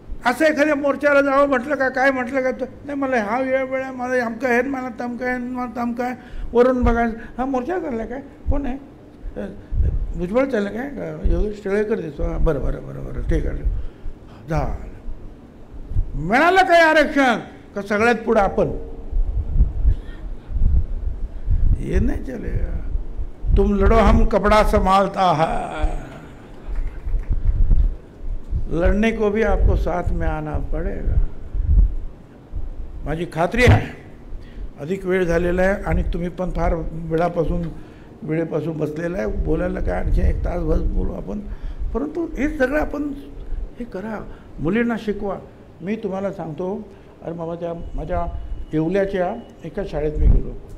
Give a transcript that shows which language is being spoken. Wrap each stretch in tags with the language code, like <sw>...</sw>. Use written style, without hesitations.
<mr>असं एखाद्या मोर्चाला जावं म्हटलं का काय म्हटलं का नाही मला हा वेळ मला अमकं आहे मला तमकं आहे मला तमकं आहे वरून बघायचं. हा मोर्चा चालला काय कोण आहे भुजबळ चाललं काय योगेश टिळेकर दिसतो. हां बरं बरं बरं बरं ठीक आहे झालं. मिळालं काय आरक्षण का सगळ्यात पुढं आपण.</mr> <hi>ये नहीं चलेगा. तुम लड़ो हम कपड़ा संभालता है. लड़ने को भी आपको साथ में आना पड़ेगा.</hi> <mr>माझी खात्री आहे अधिक वेळ झालेला आहे आणि तुम्ही पण फार वेळेपासून बसलेला आहे. बोलायला काय आणखी एक तास बोलू आपण. परंतु हे सगळं आपण हे करा, मुलींना शिकवा. मी तुम्हाला सांगतो अरे बाबा माझ्या येवल्याच्या एका शाळेत मी गेलो.</mr>